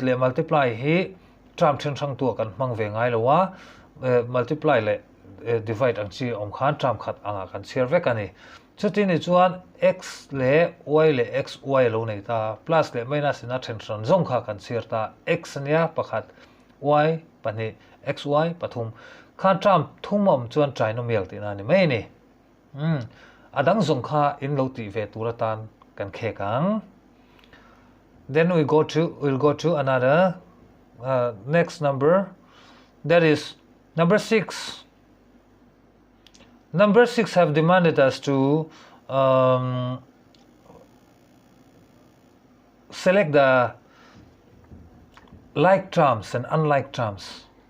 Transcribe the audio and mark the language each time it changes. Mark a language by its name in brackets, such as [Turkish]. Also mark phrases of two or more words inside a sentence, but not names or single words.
[Mizo] le multiply hi term then sang tu kan mang ve ngai lowa multiply le divide ang chi om khan term khat anga kan share ve kani chuti ni chuan x le y le xy lo nei ta plus le minus na then sang zong kha kan share ta x nia pakhat y pani xy pathum khan term thumom chuan trinomial tina ni mai ni adang zong kha in lo ti ve turatan kan khe kang. [English] Then we'll go to another next number, that is number 6. Number 6 have demanded us to select the like terms and unlike terms.